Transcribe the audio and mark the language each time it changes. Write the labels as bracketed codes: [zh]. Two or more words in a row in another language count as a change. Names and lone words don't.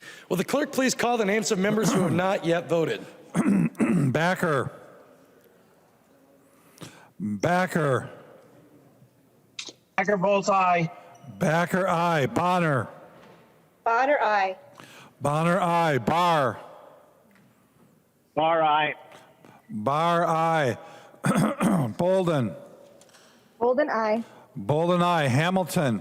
[en] Will the clerk please call the names of members who have not yet voted? Backer. Backer. Backer votes aye. Backer, aye. Bonner. Bonner, aye. Bonner, aye. Barr. Barr, aye. Barr, aye. Bolden. Bolden, aye. Bolden, aye. Hamilton.